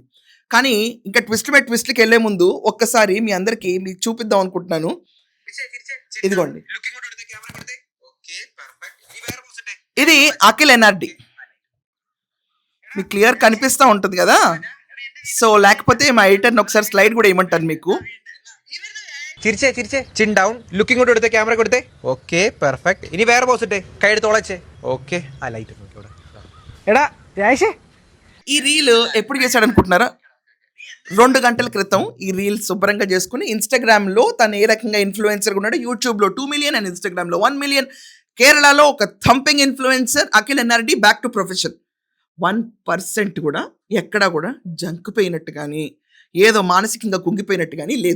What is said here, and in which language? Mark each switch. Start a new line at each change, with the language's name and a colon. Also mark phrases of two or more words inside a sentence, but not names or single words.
Telugu: కానీ ఇంకా ట్విస్ట్కి వెళ్ళే ముందు ఒక్కసారి మీ అందరికీ మీకు చూపిద్దాం అనుకుంటున్నాను. ఇదిగోండి, ఇది అఖిల్ ఎన్ఆర్డి. మీకు క్లియర్ కనిపిస్తూ ఉంటుంది కదా. సో లేకపోతే మా ఎడిటర్ని ఒకసారి స్లైడ్ కూడా ఇవ్వమంటాను మీకు.
Malayalam: തിരിച്ചേ തിരിച്ചേ
English: chin down looking
Malayalam: കൊണ്ട് എടുത്തേ ക്യാമറ കൊടുത്തേ
English: okay perfect
Malayalam: ഇനി വേറെ പോസ് ഇട്ടേ കൈ എടുത്ത് ഓളച്ചേ ഓക്കെ ആ ലൈറ്റ് നോക്കി എടാ രാശേ.
Telugu: ఈ రీల్ ఎప్పుడు చేశాడు అనుకుంటున్నారా? 2 గంటల క్రితం ఈ రీల్ శుభ్రంగా చేసుకుని ఇన్స్టాగ్రామ్లో తను ఏ రకంగా ఇన్ఫ్లుయెన్సర్గా ఉన్నాడు. యూట్యూబ్లో 2
English: million and
Telugu: ఇన్స్టాగ్రామ్లో 1 మిలియన్. కేరళలో ఒక
English: thumping influencer
Telugu: అఖిల్ ఎన్ఆర్డి.
English: back to profession.
Telugu: 1% కూడా ఎక్కడా కూడా జంకుపోయినట్టు కానీ ఏదో మానసికంగా కుంగిపోయినట్టు కానీ లేదు.